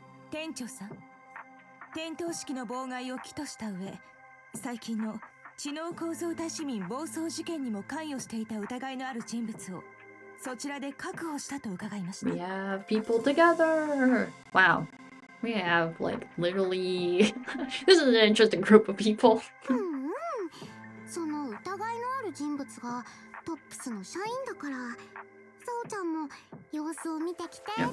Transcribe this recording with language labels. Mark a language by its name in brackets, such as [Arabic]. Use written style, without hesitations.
[Japanese] 店長さん、点灯式の妨害を起とした上、最近の知能構造体市民暴走事件にも関与していた疑いのある人物をそちらで確保したと伺いました。 [English] We have people together! Wow. We have, like, literally... This is an interesting group of people. [Japanese] その疑いのある人物がトップスの社員だから、そうちゃんも様子を見てきてって言わ